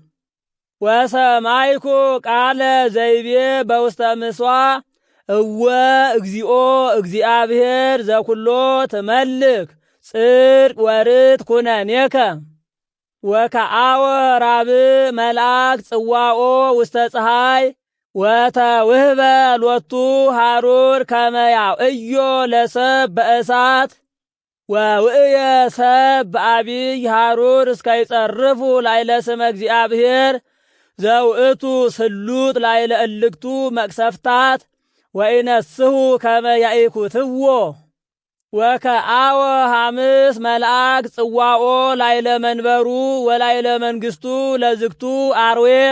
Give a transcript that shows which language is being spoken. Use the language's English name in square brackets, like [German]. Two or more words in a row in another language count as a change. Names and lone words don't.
[Geez] ወሰማይኩ ቃለ ዘይቤ በውስተ ምሥዋዕ እወ እግዚኦ እግዚአብሔር ዘኩሎ ትመልክ ጽድቅ ወርት ኩነኔከ ወከአወ ራብዕ መልአክ ጽዋኦ ውስተ ፀሐይ ወተውህበ ሎቱ ሐሩር ከመ ያዕዮ ለሰብ በእሳት ወውእየ ሰብ በአቢይ ሐሩር እስከ ይጸርፉ ላዕለ ስመ እግዚአብሔር ዘውእቱ ስሉጥ ላዕለ እልክቱ መቅሰፍታት ወኢነስሑ ከመ ያኢኩትዎ ወከአወ ሐምስ መልአክ ጽዋኦ ላዕለ መንበሩ ወላዕለ መንግሥቱ ለዝግቱ አርዌ